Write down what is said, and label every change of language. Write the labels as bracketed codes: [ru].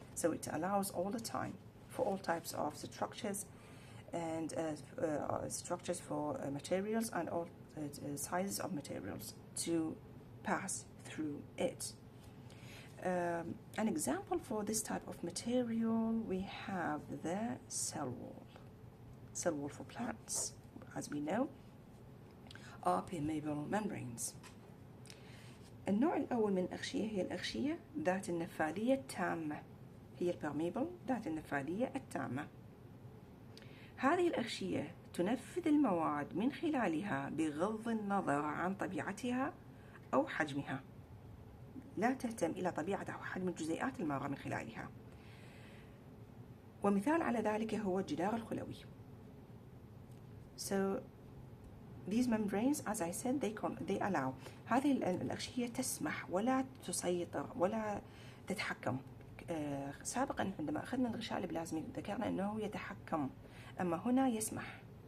[en] So it allows all the time for all types of structures and structures for materials and all sizes of materials to pass through it. An example for this type of material, we have the cell wall. Cell wall for plants, as we know, are permeable membranes. [ar] النوع الأول من الأغشية هي الأغشية ذات النفاذية التامة، هي البرميبل ذات النفاذية التامة. هذه الأغشية تنفذ المواد من خلالها بغض النظر عن طبيعتها أو حجمها. لا تهتم إلى طبيعة أو حجم الجزيئات المارة من خلالها. ومثال على ذلك هو الجدار الخلوي. [en] So these membranes, as I said, they allow. [ar] هذه الأغشية تسمح ولا تسيطر ولا تتحكم. سابقا عندما أخذنا الغشاء البلازمي ذكرنا أنه يتحكم، أما هنا يسمح.